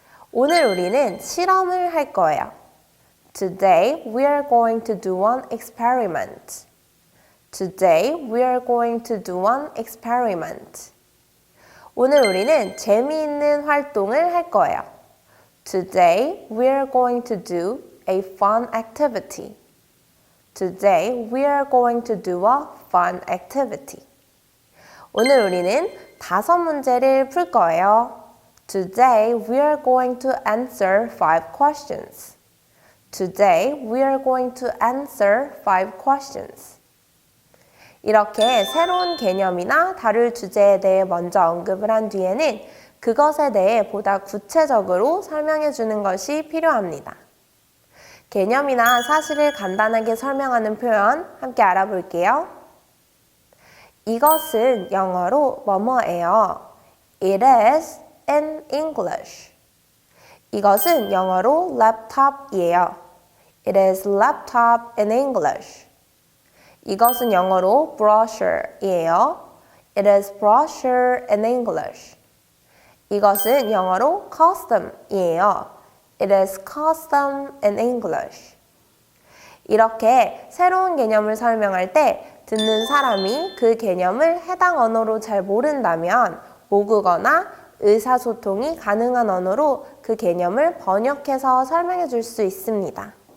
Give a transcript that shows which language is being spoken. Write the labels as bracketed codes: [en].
[ko] 오늘 우리는 실험을 할 거예요. [en] Today we are going to do an experiment. Today we are going to do an experiment. [ko] 오늘 우리는 재미있는 활동을 할 거예요. [en] Today we are going to do a fun activity. Today we are going to do a fun activity. [ko] 오늘 우리는 5문제를 풀 거예요. [en] Today we are going to answer 5 questions. Today we are going to answer 5 questions. [ko] 이렇게 새로운 개념이나 다룰 주제에 대해 먼저 언급을 한 뒤에는 그것에 대해 보다 구체적으로 설명해 주는 것이 필요합니다. 개념이나 사실을 간단하게 설명하는 표현 함께 알아볼게요. 이것은 영어로 뭐뭐예요. [en] It is in English. [ko] 이것은 영어로 laptop이에요. [en] It is laptop in English. [ko] 이것은 영어로 brochure이에요. [en] It is brochure in English. [ko] 이것은 영어로 custom이에요. [en] It is custom in English. [ko] 이렇게 새로운 개념을 설명할 때 듣는 사람이 그 개념을 해당 언어로 잘 모른다면 모국어나 의사소통이 가능한 언어로 그 개념을 번역해서 설명해 줄 수 있습니다.